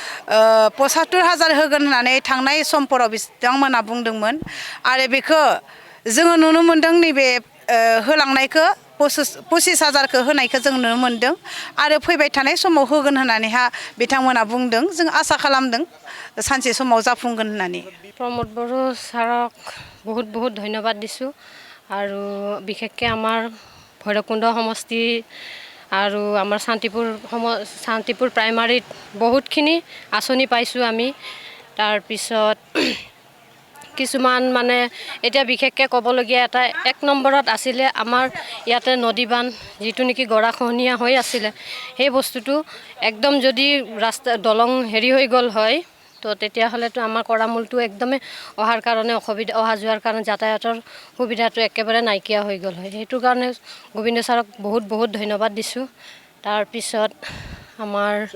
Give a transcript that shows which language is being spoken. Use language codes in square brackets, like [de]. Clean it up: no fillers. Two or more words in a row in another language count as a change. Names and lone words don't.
[brx] 75,000 होगोन होननानै थांनाय समफोराव बिथांमोना बुंदोंमोन आरो बेखौ जोङो नुनो मोन्दों नैबे होलांनायखौ 25,000 होनायखौ जों नुनो मोन्दों आरो फैबाय थानाय समाव होगोन होननानैहा बिथांमोना बुंदों जों आसा खालामदों सानसे समाव जाफुंगोन होननानै [as] প্ৰমোদ বৰ' ছাৰক বহুত বহুত ধন্যবাদ दिছোঁ আৰু বিশেষকৈ আমাৰ ভৈৰৱকুণ্ড সমষ্টি আৰু আমাৰ শান্তিপুৰ প্ৰাইমাৰীত বহুতখিনি আঁচনি পাইছোঁ আমি তাৰপিছত কিছুমান মানে এতিয়া বিশেষকৈ ক'বলগীয়া এটা 1 নম্বৰত আছিলে আমাৰ ইয়াতে নদী বান্ধ যিটো নেকি গৰাখহনীয়া হৈ আছিলে সেই বস্তুটো একদম যদি ৰাস্তা দলং হেৰি হৈ গ'ল হয় তো তেতিয়াহ'লেতো আমাৰ কৰামূলটো একদমেই অহাৰ কাৰণে অহা যোৱাৰ কাৰণে যাতায়াতৰ সুবিধাটো একেবাৰে নাইকিয়া হৈ গ'ল হয় সেইটো কাৰণে গোবিন্দ ছাৰক বহুত বহুত ধন্যবাদ দিছোঁ তাৰপিছত আমাৰ